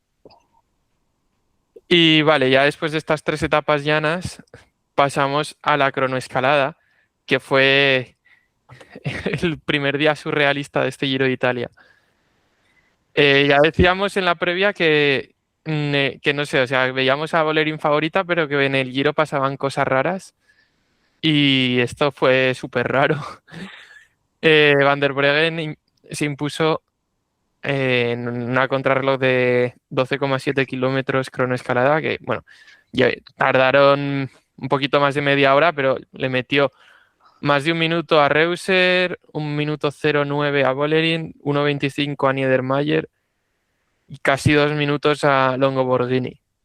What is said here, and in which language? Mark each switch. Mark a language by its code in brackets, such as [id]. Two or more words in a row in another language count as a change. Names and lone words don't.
[es] Y vale, ya después de estas 3 etapas llanas, pasamos a la cronoescalada, que fue el primer día surrealista de este Giro de Italia. Ya decíamos en la previa que no sé, o sea, veíamos a Bolerín favorita, pero que en el Giro pasaban cosas raras y esto fue súper raro. Van der Breggen se impuso en una contrarreloj de 12,7 kilómetros cronoescalada, que bueno, ya tardaron un poquito más de media hora, pero le metió Más de un minuto a Reuser, 1 minuto 09 a Vollering, 1:25 a Niedermayer y casi 2 minutos a Longo Borghini.